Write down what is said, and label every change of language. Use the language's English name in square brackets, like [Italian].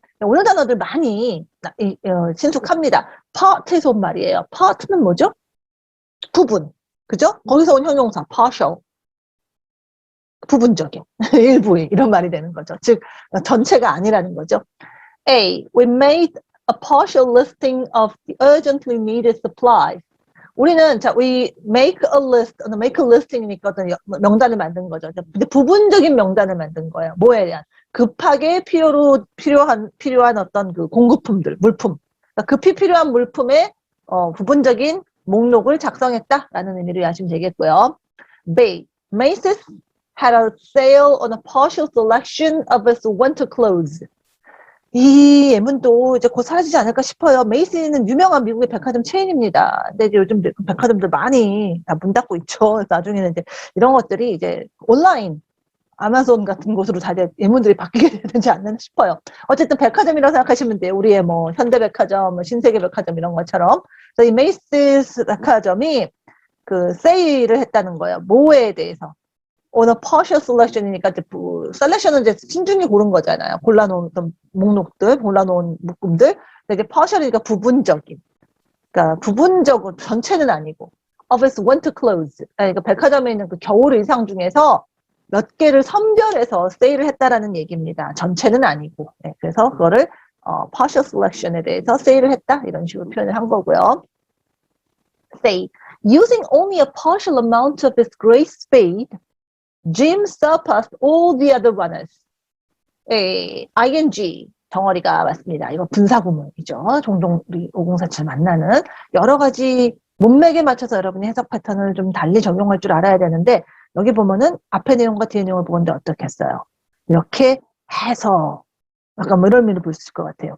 [Korean] 오늘 단어들 많이 친숙합니다. part에서 온 말이에요. part는 뭐죠? 부분. 그죠? 거기서 온 형용사 partial. 부분적인, 일부의 이런 말이 되는 거죠. 즉 전체가 아니라는 거죠. A. [English] We made a partial listing of the urgently needed supplies. [Korean] 우리는 자, [English] we make a list, make a listing [Korean] 이니까 어떤 명단을 만든 거죠. 근데 부분적인 명단을 만든 거예요. 뭐에 대한 급하게 필요한 어떤 그 공급품들, 물품. 그러니까 급히 필요한 물품의 부분적인 목록을 작성했다라는 의미로 이해하시면 되겠고요. B. [English] Macy's had a sale on a partial selection of its winter clothes. [Korean] 이 예문도 이제 곧 사라지지 않을까 싶어요. 메이시는 유명한 미국의 백화점 체인입니다. 근데 이제 요즘 백화점들 많이 다 문 닫고 있죠. 나중에는 이제 이런 것들이 이제 온라인, 아마존 같은 곳으로 다 예문들이 바뀌게 되지 않나 싶어요. 어쨌든 백화점이라고 생각하시면 돼요. 우리의 뭐 현대백화점, 뭐 신세계백화점 이런 것처럼. 그래서 이 메이시스 백화점이 그 세일을 했다는 거예요. 뭐에 대해서. 오늘 partial selection이니까 이제 셀렉션은 이제 신중히 고른 거잖아요. 골라놓은 어떤 목록들, 골라놓은 묶음들. 근데 이제 partial이니까 부분적인. 그러니까 부분적으로 전체는 아니고. [English] of its winter clothes. [Korean] 그러니까 백화점에 있는 그 겨울 의상 중에서 몇 개를 선별해서 세일을 했다라는 얘기입니다. 전체는 아니고. 네, 그래서 그거를 partial selection에 대해서 세일을 했다 이런 식으로 표현을 한 거고요. [English] Say, using only a partial amount of its great spade, Jim surpassed all the other runners. [Korean] ing 덩어리가 맞습니다. 이거 분사구문이죠. 종종 우리 5047 만나는 여러 가지 문맥에 맞춰서 여러분이 해석 패턴을 좀 달리 적용할 줄 알아야 되는데 여기 보면은 앞에 내용과 뒤에 내용을 보는데 어떻게 했어요? 이렇게 해서 약간 이런 의미를 볼 수 있을 것 같아요.